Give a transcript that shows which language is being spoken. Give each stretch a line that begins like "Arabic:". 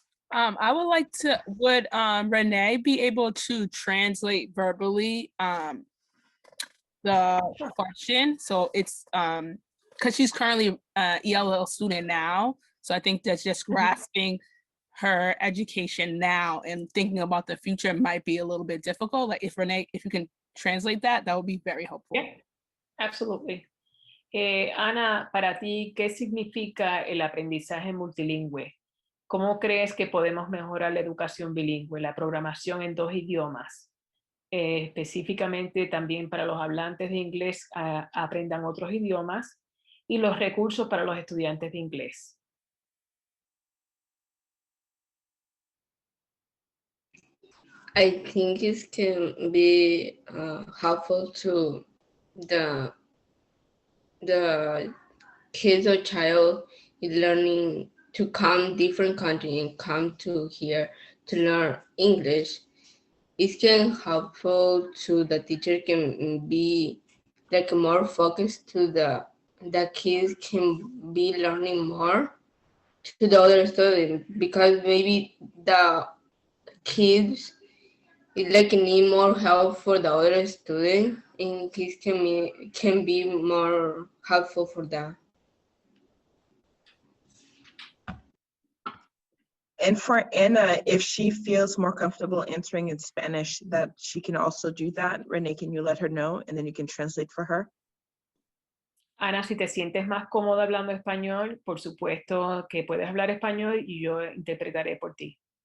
English: I would like to, would Renee be able to translate verbally the question? So it's, because she's currently an ELL student now. So I think that's just grasping her education now and thinking about the future might be a little bit difficult. Like if Renee, if you can translate that, that would be very helpful. Yeah, absolutely.
Spanish: Ana, para ti, ¿qué significa el aprendizaje multilingüe? ¿Cómo crees que podemos mejorar la educación bilingüe, la programación en 2 idiomas? Específicamente también para los hablantes de inglés aprendan otros idiomas y los recursos para los estudiantes de inglés.
English: I think it can be helpful to the kids or child is learning to come different country and come to here to learn English. It can helpful to the teacher can be like more focused to the kids can be learning more to the other students because maybe the kids it like need more help for the other student and this can be more helpful for them. And for Anna, if she feels more comfortable answering in Spanish, that she can also do that. Renee, can you let her know? And then you can translate for her.
Spanish: Ana, si te sientes más cómoda hablando español, por supuesto que puedes hablar español y yo interpretaré por ti.